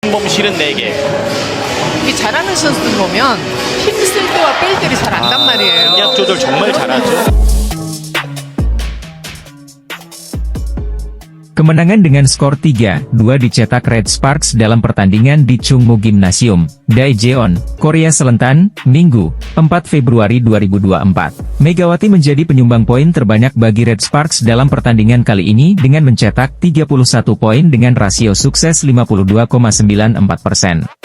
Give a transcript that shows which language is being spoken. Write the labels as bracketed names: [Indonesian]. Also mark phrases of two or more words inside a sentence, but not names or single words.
[Korean] 몸 실은 4개. 이게 잘하는 선수들 보면 힘쓸 때와 뺄 때를 잘 안단 말이에요. 공략 조절 정말 잘하죠. [Indonesian] Kemenangan dengan skor 3-2 dicetak Red Sparks dalam pertandingan di Chungmu Gymnasium, Daejeon, Korea Selatan, Minggu, 4 Februari 2024. Megawati menjadi penyumbang poin terbanyak bagi Red Sparks dalam pertandingan kali ini dengan mencetak 31 poin dengan rasio sukses 52,94%.